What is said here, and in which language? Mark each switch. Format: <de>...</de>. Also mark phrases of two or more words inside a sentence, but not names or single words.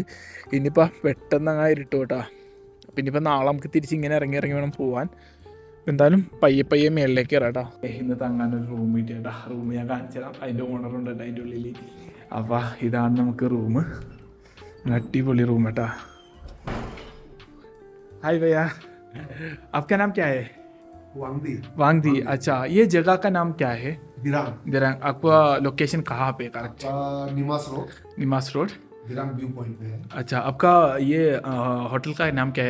<ml>ഇനിയിപ്പോൾ പെട്ടെന്ന് അങ്ങനെ ഇരുട്ടു കേട്ടോ. പിന്നെ ഇപ്പം നാളെ നമുക്ക് തിരിച്ച് ഇങ്ങനെ ഇറങ്ങി വേണം പോകാൻ. എന്തായാലും പയ്യെ മേളിലേക്ക് കയറാം കേട്ടോ. ഇന്ന് തങ്ങാനൊരു റൂം കിട്ടിയേട്ടാ. റൂം ഞാൻ കാണിച്ചു തരാം. അതിൻ്റെ ഓണറുണ്ട് കേട്ടോ അതിൻ്റെ ഉള്ളിൽ. അപ്പോൾ ഇതാണ് നമുക്ക് റൂം. അടിപൊളി റൂം കേട്ടോ.</ml> <hi>हाय भैया, आपका नाम क्या है? वांगदी। अच्छा, ये जगह का नाम क्या है? दिरांग। आपका लोकेशन कहाँ पे? निमास रोड दिरांग व्यू पॉइंट पे है। अच्छा, आपका ये होटल का नाम क्या है?</hi>